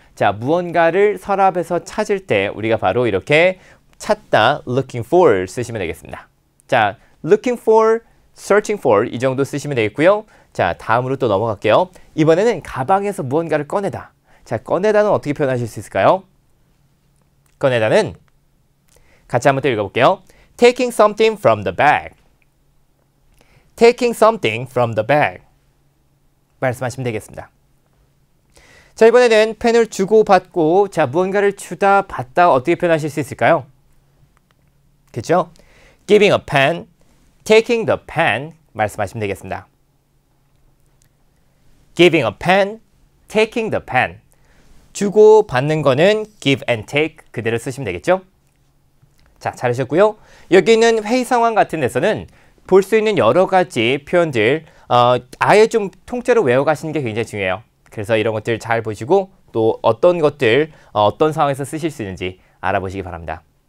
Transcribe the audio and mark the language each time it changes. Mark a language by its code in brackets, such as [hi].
[ko] 자, 무언가를 서랍에서 찾을 때 우리가 바로 이렇게 찾다, looking for 쓰시면 되겠습니다. 자, [en] looking for, searching for [ko] 이 정도 쓰시면 되겠고요. 자, 다음으로 또 넘어갈게요. 이번에는 가방에서 무언가를 꺼내다. 자, 꺼내다는 어떻게 표현하실 수 있을까요? 꺼내다는 같이 한번 또 읽어볼게요. [en] Taking something from the bag. Taking something from the bag. [ko] 말씀하시면 되겠습니다. 자, 이번에는 펜을 주고 받고 자, 무언가를 주다 받다 어떻게 표현하실 수 있을까요? 그렇죠? [en] Giving a pen, taking the pen [ko] 말씀하시면 되겠습니다. [en] Giving a pen, taking the pen. [ko] 주고 받는 거는 [en] give and take [ko] 그대로 쓰시면 되겠죠? 자, 잘하셨고요. 여기 있는 회의 상황 같은 데서는 볼 수 있는 여러 가지 표현들 아예 좀 통째로 외워가시는 게 굉장히 중요해요. 그래서 이런 것들 잘 보시고 또 어떤 것들 어떤 상황에서 쓰실 수 있는지 알아보시기 바랍니다.